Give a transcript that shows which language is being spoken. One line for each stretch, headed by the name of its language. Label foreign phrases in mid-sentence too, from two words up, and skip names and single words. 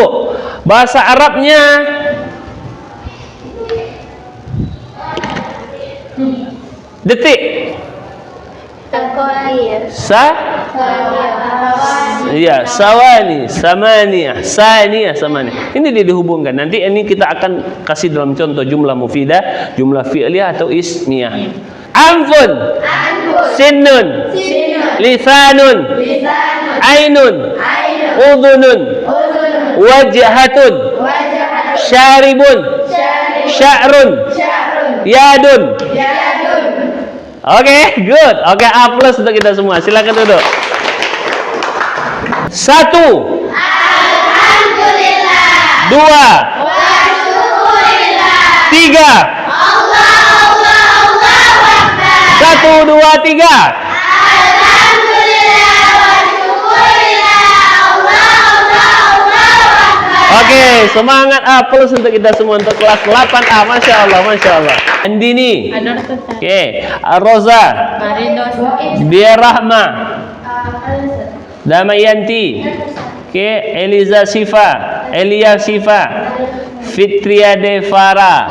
Indonesian: Bahasa Arabnya detik.
Arabic: Iya, ثواني، ثمانية، ثانية، ثمانية.
Indonesian: Ini dihubungkan. Nanti ini kita akan kasih dalam contoh
Arabic: جملة مفيدة, جملة فعلية
Indonesian: atau ismiyah.
Arabic: أنف، سن، لسان، عين، أذن، وجهة، شارب، شعر، يد.
Indonesian: Oke, good. Oke, A+ untuk kita semua. Silakan duduk. 1.
Arabic: الحمد لله. 2. شكر لله. 3. الله أكبر. 1, 2, 3. الحمد لله وشكر لله. الله أكبر.
Indonesian: Oke, semangat A+ untuk kita semua untuk kelas 8A.
Arabic: ما شاء الله، ما شاء الله.
Indonesian: Andini. Oke, Roza. Dia Rahma. Damayanti. Oke, Eliza Sifa, Elia Sifa, Fitria Devara.